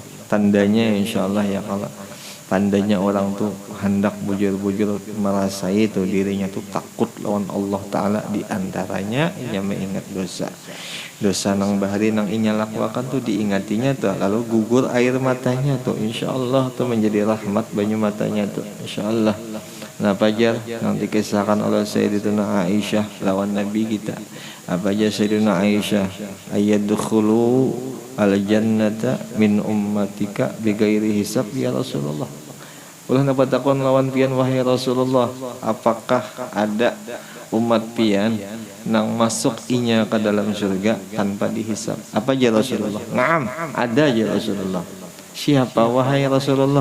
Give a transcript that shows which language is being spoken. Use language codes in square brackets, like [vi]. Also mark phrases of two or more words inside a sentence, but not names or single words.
[bjn] Tandanya insyaallah ya kalau tandanya orang tuh hendak bujur-bujur merasa itu dirinya tuh takut lawan Allah Ta'ala, di antaranya ia mengingat dosa nang bahari nang inya lakukan tuh diingatinya tuh lalu gugur air matanya tuh insyaallah tuh menjadi rahmat banyu matanya tuh insyaallah. Nah pajar yang dikisahkan oleh Sayyidatuna Aisyah lawan Nabi kita. Apa aja Sayyidatuna Aisyah [ar] أيدخل الجنة من أمتك بغير حساب يا رسول الله. [bjn] Ulah napatakon lawan pian wahai Rasulullah, apakah ada umat pian nang masuk inya ke dalam surga tanpa dihisab? Apa aja Rasulullah? Naam, ada aja Rasulullah. Siapa wahai Rasulullah?